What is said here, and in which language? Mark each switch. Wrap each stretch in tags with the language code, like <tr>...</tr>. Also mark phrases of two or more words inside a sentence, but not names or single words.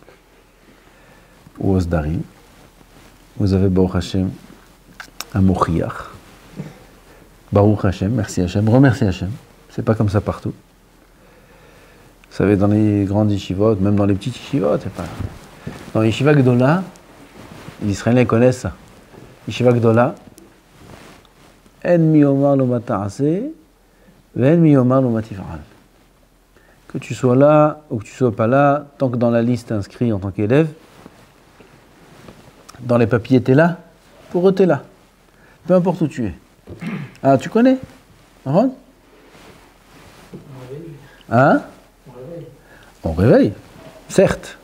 <fr>Ou au Sdarim. Vous avez</fr> <he>ברוך השם,</he> <fr>un Mochiach.</fr> <he>ברוך השם,</he> <fr>merci Hashem, remercie Hashem. C'est pas comme ça partout. Vous savez, dans les grandes yeshivot, même dans les petites yeshivot, c'est pas... Dans les</fr> <he>ישיבה גדולה,</he> <fr>les Israéliens connaissent ça.</fr> <he>ישיבה גדולה, אין מי אומר לו מה תעשה, ואין מי אומר לו מה תפעל.</he> <fr>Que tu sois là ou que tu sois pas là, tant que dans la liste inscrit en tant qu'élève, dans les papiers t'es là, pour eux t'es là. Peu importe où tu es. Ah, tu connais? Ron? Hein? On réveille, certes.</fr>